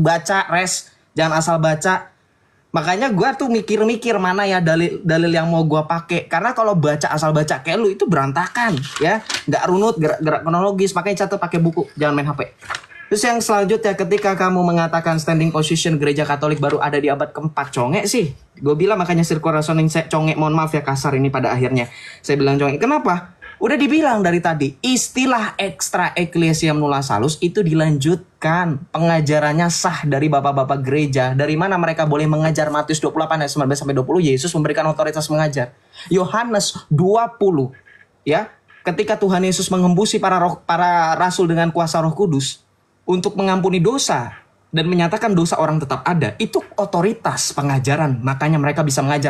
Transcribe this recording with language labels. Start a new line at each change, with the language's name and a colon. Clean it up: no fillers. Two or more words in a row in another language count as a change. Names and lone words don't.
Indonesian: Baca, res, jangan asal baca. Makanya gue tuh mikir-mikir mana ya dalil yang mau gue pakai. Karena kalau baca asal baca kayak lu itu berantakan ya, nggak runut, gerak kronologis. Makanya catat pakai buku, jangan main HP. Terus yang selanjutnya, ketika kamu mengatakan
English: standing position
Indonesian: gereja Katolik baru ada di abad keempat, congek sih. Gue bilang makanya
English: circle reasoning
Indonesian: saya congek, mohon maaf ya kasar ini pada akhirnya. Saya bilang congek, kenapa? Udah dibilang dari tadi, istilah
Latin: extra ecclesiam nulla salus
Indonesian: itu dilanjutkan. Pengajarannya sah dari bapak-bapak gereja. Dari mana mereka boleh mengajar? Matius 28 ayat 19-20, Yesus memberikan otoritas mengajar. Yohanes 20, ya, ketika Tuhan Yesus mengembusi para rasul dengan kuasa Roh Kudus untuk mengampuni dosa dan menyatakan dosa orang tetap ada, itu otoritas pengajaran, makanya mereka bisa mengajar.